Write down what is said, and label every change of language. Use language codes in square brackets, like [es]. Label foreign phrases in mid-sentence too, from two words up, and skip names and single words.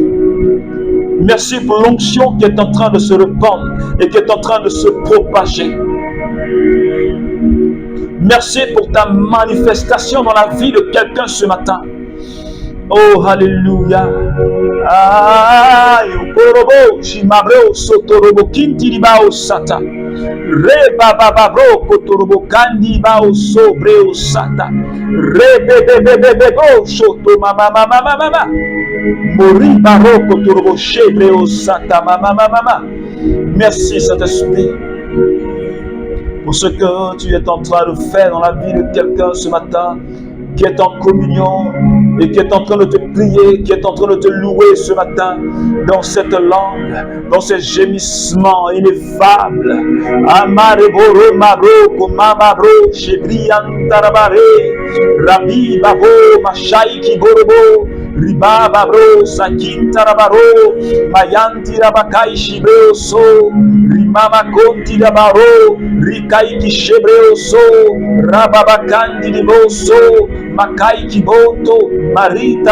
[fr] Merci pour l'onction qui est en train de se répandre et qui est en train de se propager. Merci pour ta manifestation dans la vie de quelqu'un ce matin. Oh, Alléluia. Aïe, Okorobo, Shimabro, Sotorobo, Kintiribao Sata. Rebabababro, Kotorobo, Kandibao, Sobreo Sata. Rebebebebebo, Shoto, Mama, Mama, Mama. Mori, Baro, Kotorobo, Shebreo Sata, Mama, Mama. Merci, Saint-Esprit, pour ce que tu es en train de faire dans la vie de quelqu'un ce matin, qui est en communion et qui est en train de te prier, qui est en train de te louer ce matin dans cette langue, dans ces gémissements ineffables. Amare boro maro komama bro shebrian tarabare rabi babo mashaiki borobo riba babro sakin tarabaro mayanti rabakai shibreo so rimama konti rabaro rikai kishebreo so rababakandi liboso Makai Kibonto, Marita